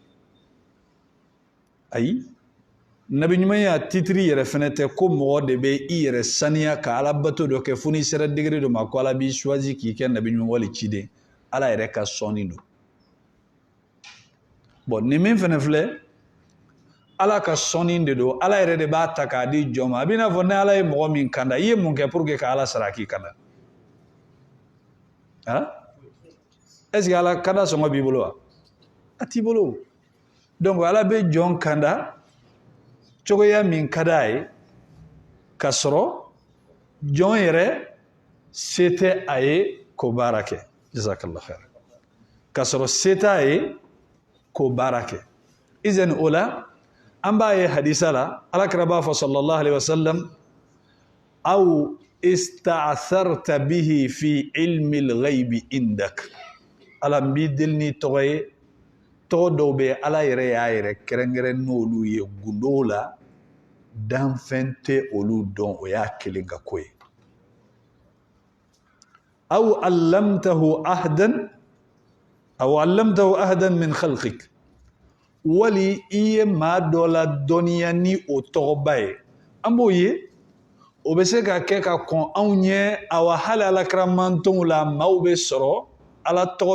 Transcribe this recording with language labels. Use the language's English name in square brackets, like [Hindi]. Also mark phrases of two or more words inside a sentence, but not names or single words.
[Bambara] ayi nabi ɲumanya titiri yɛrɛ fɛnɛ tɛ ko mɔgɔ de bɛ i yɛrɛ saniya ka ala bato dɔ kɛ fo n'i sera degré dɔ ma ko ala b'i choisi k'i kɛ nabi ɲuman wali ciden ala yɛrɛ ka sɔnni don bon nin min fɛnɛ filɛ ala ka sɔnni de don ala yɛrɛ de b'a ta k'a di jɔn ma a b'i n'a fɔ ni ala ye mɔgɔ min kanda i ye mun kɛ [French] pour que [Bambara] ka ala sara k'i kanda [French] est ce que [Bambara] ala kanda sɔngɔ b'i bolo wa a t'i bolo donc ala bɛ jɔn kanda cogoya min ka d'a ye ka sɔrɔ jɔn yɛrɛ se tɛ a ye k'o baara kɛ [Arabic] جزاك الله خير [Bambara] ka sɔrɔ se t'a ye k'o baara kɛ izan o la an b'a ye hadisa la alakira b'a fɔ [Arabic] صلى الله عليه وسلم أو استأثرت به في علم الغيب عندك [Bambara] ala n b'i deli ni tɔgɔ ye tɔgɔ dɔw bɛ ala yɛrɛ y'a yɛrɛ kɛrɛnkɛrɛn n'olu ye gundow la danfɛn tɛ olu dɔn o y'a kelen ka ko ye [Arabic] أو علمته أحدا من خلقك [Bambara] wali i ye maa dɔ la dɔnniya ni o tɔgɔba ye an b'o ye o bɛ se ka kɛ ka kɔn anw ɲɛ awa hali alakiramantonw la maaw bɛ sɔrɔ ala tɔgɔ